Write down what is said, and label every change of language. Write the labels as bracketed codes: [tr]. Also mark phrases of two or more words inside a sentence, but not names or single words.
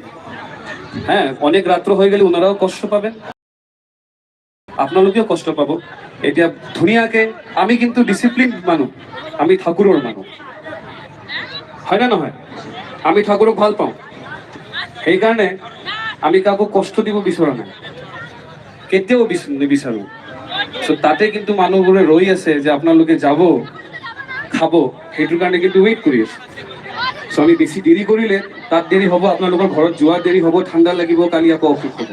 [bn] হ্যাঁ, অনেক রাত্র হয়ে গেলে ওনারাও কষ্ট পাবেন, আপনাদেরকেও কষ্ট পাবো। এটা দুনিয়াকে, আমি কিন্তু ডিসিপ্লিন মানুষ, আমি ঠাকুরের মানুষ, হয় না না হয়, [as] আমি ঠাকুরক ভাল পাও, [bn] সেই কারণে আমি কাউকে কষ্ট দিব [as] বিচৰা নাই, কেতিয়াও নিবিচাৰো। তাতে কিন্তু মানুহবোৰে ৰৈ আছে যে আপোনালোকে যাব খাব, সেইটোৰ কাৰণে কিন্তু ৱেইট কৰি আছে। আমি বেছি দেৰি কৰিলে তাত দেৰি হ'ব, আপোনালোকৰ ঘৰত যোৱা দেৰি হ'ব, ঠাণ্ডা লাগিব, কালি আকৌ অসুখ হ'ব।